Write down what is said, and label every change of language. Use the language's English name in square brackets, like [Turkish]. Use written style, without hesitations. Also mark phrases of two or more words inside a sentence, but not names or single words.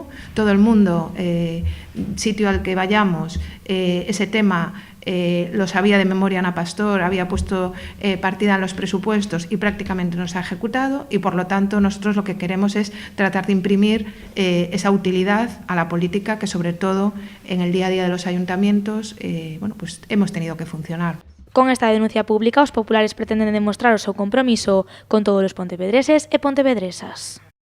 [Spanish] Todo el mundo, sitio al que vayamos, ese tema lo sabía de memoria Ana Pastor, había puesto partida en los presupuestos y prácticamente no se ha ejecutado, y por lo tanto nosotros lo que queremos es tratar de imprimir esa utilidad a la política que sobre todo en el día a día de los ayuntamientos pues hemos tenido que funcionar. [Galician] Con esta denuncia pública, os populares pretenden demostrar o seu compromiso con todos os pontevedreses e pontevedresas.